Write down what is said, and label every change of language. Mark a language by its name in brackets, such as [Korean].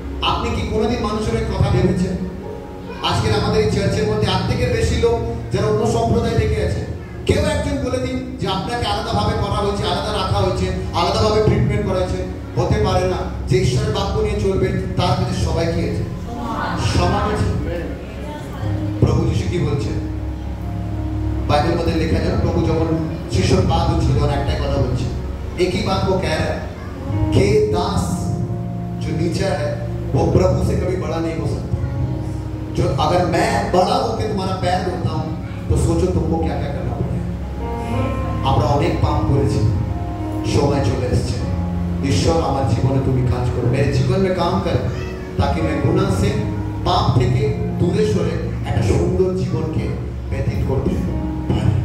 [Bangla] আপনি কি কোনোদিন মানুষের কথা ভেবেছেন? আজকে আমাদের এই চার্চের মধ্যে অর্ধেকের বেশি লোক যারা অন্য সম্প্রদায় থেকে আছে। কেউ একজন বলে দিন যে আপনাকে আলাদাভাবে করা হয়েছে, আলাদা রাখা হয়েছে, আলাদাভাবে ট্রিটমেন্ট করা হয়েছে। হতে পারে না। যে ঈশ্বরের বাক্য নিয়ে চলবে তার কাছে সবাই কি আছে? সমান আছে। প্রভু যিশু কি বলছেন? বাইবেল মধ্যে লেখা যায়, প্রভু যখন শিশুর পা ধুচ্ছিল তখন একটাই কথা বলছে, [Hindi] एक ही बात वो कह रहा है कि दास जो नीचा है वो प्रभु से कभी बड़ा नहीं हो सकता। जो अगर मैं बड़ा होकर तुम्हारा पैर धोता हूँ तो सोचो तुमको क्या क्या करना पड़ेगा। [Bangla] আমরা অনেক পাপ করেছি, সময় চলে এসেছে ঈশ্বর আমার জীবনে তুমি কাজ করো, [Hindi] मेरे जीवन में काम कर ताकि मैं गुनाह से [Bangla] पाप থেকে দূরে সরে একটা সুন্দর জীবনকে ব্যতীত করতে পারি।